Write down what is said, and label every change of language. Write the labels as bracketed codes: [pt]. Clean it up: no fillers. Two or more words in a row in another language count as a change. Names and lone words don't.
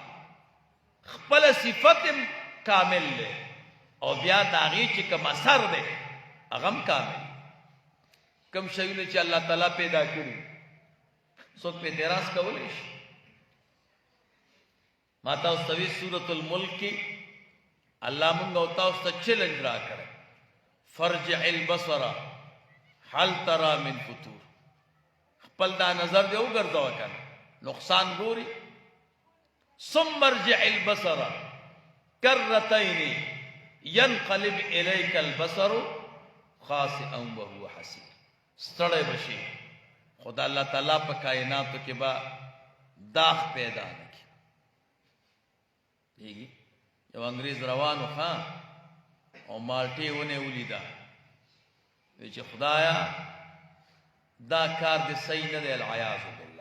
[ps] خپل صفت هم کامل دی او بیا د هغې چې کوم اثر دی هغه هم کامل. کوم شیونه چې الله تعالی پیدا کړي څوک پې اعتراض کولی شي؟ ما تاسو ته وی سورة الملک کې الله مونږ او تاسو ته چیلنج راکړی، [ar] فرجع البصر هل ترى من فطور. [ps] خپل دا نظر دې وګرځوه کنه نقصان ګوري. [ar] ثم ارجع البصر کرتين ينقلب اليك البصر خاسئا وهو حسير. [ps] ستړی بشي خدا الله تعالی په کائناتو کې با داغ پیدا نه کړي. یو انګریز روانو خان او مالټې ونه ولیده، وی چې خدایا دا کار دې صحیح نه دی، [ar] العیاذ بالله.